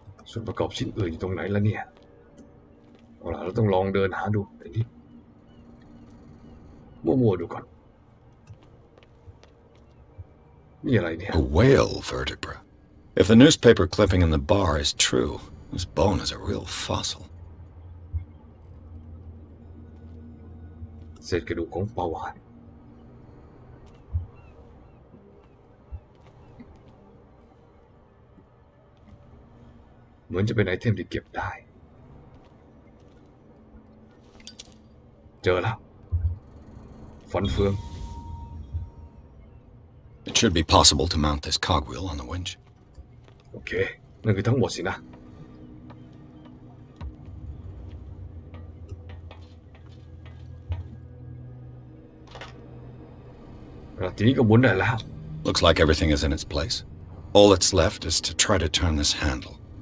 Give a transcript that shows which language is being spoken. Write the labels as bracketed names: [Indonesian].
[Thai] ส่วนประกอบชิ้นอื่นอยู่ตรงไหนแล้วเนี่ยเอาล่ะเราต้องลองเดินหาดูไอ้นี่มั่วๆดูก่อนนี่อะไรเนี่ย [English] A whale vertebra. If the newspaper clipping in the bar is true, this bone is a real fossil. [Thai] เศษกระดูกของปลาวาฬเหมือนจะเป็นไอเทมที่เก็บได้เจอแล้วฟันเฟือง [English] It should be possible to mount this cogwheel on the winch. [Thai] โอเคนั่นคือทั้งหมดสินะทีนี้ก็หมุนได้แล้ว [English] Looks like everything is in its place. All that's left is to try to turn this handle.